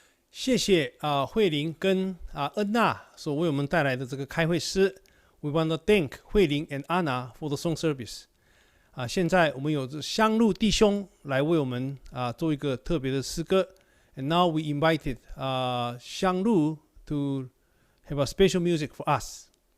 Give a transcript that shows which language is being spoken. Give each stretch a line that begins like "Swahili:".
Chinese: 谢谢慧玲跟恩娜所为我们带来的这个开会诗。
English: We want to thank 慧玲 and Anna for the song service.
Chinese: 现在我们有香路弟兄来为我们做一个特别的诗歌。
English: And now we invited 香路 to have a special music for us.